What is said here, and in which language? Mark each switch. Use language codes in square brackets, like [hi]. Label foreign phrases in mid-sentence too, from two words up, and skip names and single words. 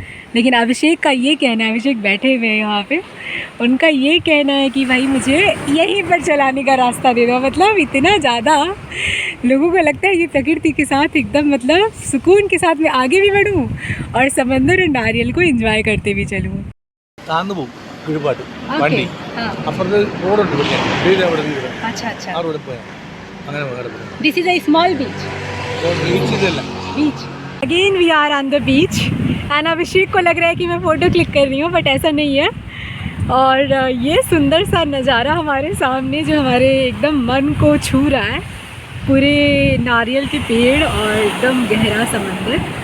[hi] लेकिन अभिषेक का ये कहना है, अभिषेक बैठे हुए हैं यहाँ पे, उनका ये कहना है कि भाई मुझे यहीं पर चलाने का रास्ता दे दो। मतलब इतना ज़्यादा लोगों को लगता है ये प्रकृति के साथ एकदम मतलब सुकून के साथ मैं आगे भी बढ़ूँ और समंदर और नारियल को एंजॉय करते भी चलूँ। [ml] വണ്ടി അപ്പുറത്ത് റോഡുണ്ട് പഠിക്കാൻ വീട് അവിടെ വീട് [hi] अच्छा अच्छा, [ml] ആ റോഡിൽ പോയാൽ അങ്ങനെ കിടപ്പുണ്ട് [en] This is a small beach. [ml] ബീച്ച് ഇതല്ല [en] Beach again we are on the beach and [hi] अभिषेक को लग रहा है कि मैं फ़ोटो क्लिक कर रही हूँ, बट ऐसा नहीं है। और ये सुंदर सा नज़ारा हमारे सामने जो हमारे एकदम मन को छू रहा है, पूरे नारियल के पेड़ और एकदम गहरा समंदर।